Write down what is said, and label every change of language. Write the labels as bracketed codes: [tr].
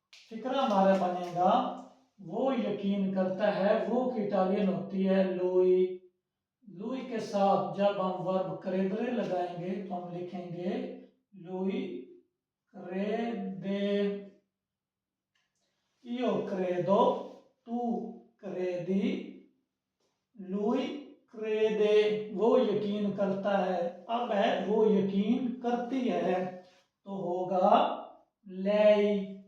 [hi] फिक्रा हमारा बनेगा वो यकीन करता है, वो की इटालियन होती है लुई। लुई के साथ जब हम वर्ब क्रेदरे लगाएंगे तो हम लिखेंगे Louis क्रेदे। [it] io credo, tu credi, lui crede। [hi] वो यकीन करता है। अब है वो यकीन करती है, तो होगा lei।